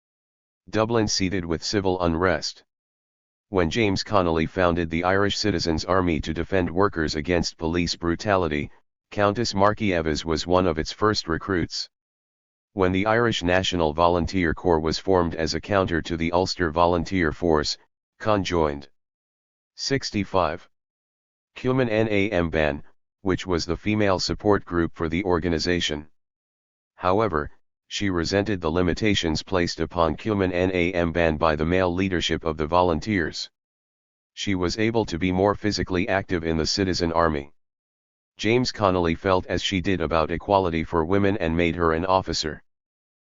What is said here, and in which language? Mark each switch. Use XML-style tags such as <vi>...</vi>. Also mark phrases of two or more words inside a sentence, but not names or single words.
<en>Dublin seethed with civil unrest. When James Connolly founded the Irish Citizens' Army to defend workers against police brutality, Countess Markievicz was one of its first recruits. When the Irish National Volunteer Corps was formed as a counter to the Ulster Volunteer Force, Con joined. 65. Cumann na Mban, which was the female support group for the organization. However, she resented the limitations placed upon Cumann na Mban by the male leadership of the volunteers. She was able to be more physically active in the citizen army. James Connolly felt as she did about equality for women and made her an officer.</en>